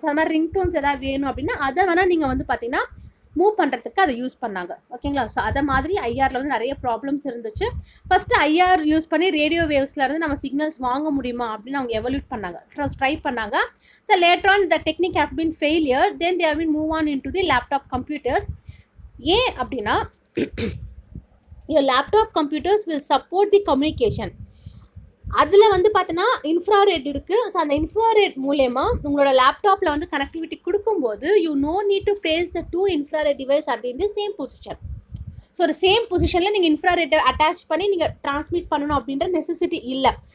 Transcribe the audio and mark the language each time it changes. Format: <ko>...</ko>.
<ta>So அது மாதிரி ringtones எதாவது வேணும் அப்படின்னா அதை வேணால் நீங்கள் வந்து பார்த்தீங்கன்னா மூவ் பண்ணுறதுக்கு அதை யூஸ் பண்ணாங்க. ஓகேங்களா? ஸோ அதை மாதிரி IRல வந்து நிறைய ப்ராப்ளம்ஸ் இருந்துச்சு. ஃபஸ்ட்டு IR யூஸ் பண்ணி ரேடியோ வேவ்ஸ்லேருந்து நம்ம சிக்னல்ஸ் வாங்க முடியுமா அப்படின்னு அவங்க எவல்யூட் பண்ணாங்க, ட்ரை பண்ணாங்க.</ta> <en>So later on the technique has been failure, then they have been move on into the laptop computers.</en> <ta>ஏன் அப்படின்னா</ta> <en>your laptop computers will support the communication.</en> <ta>அதில் வந்து பார்த்தீங்கன்னா இன்ஃப்ராரெட் இருக்குது. ஸோ அந்த இன்ஃப்ராரெட் மூலயமா உங்களோட லேப்டாப்பில் வந்து கனெக்டிவிட்டி கொடுக்கும்போது</ta> <en>you know need to place the 2 infrared device</en> <ta>அப்படின்ட்டு சேம் பொசிஷன். ஸோ ஒரு சேம் பொசிஷனில் நீங்கள் இன்ஃப்ராரெட்டை அட்டாச் பண்ணி நீங்கள் ட்ரான்ஸ்மிட் பண்ணணும் அப்படின்ற நெசசிட்டி இல்லை.</ta>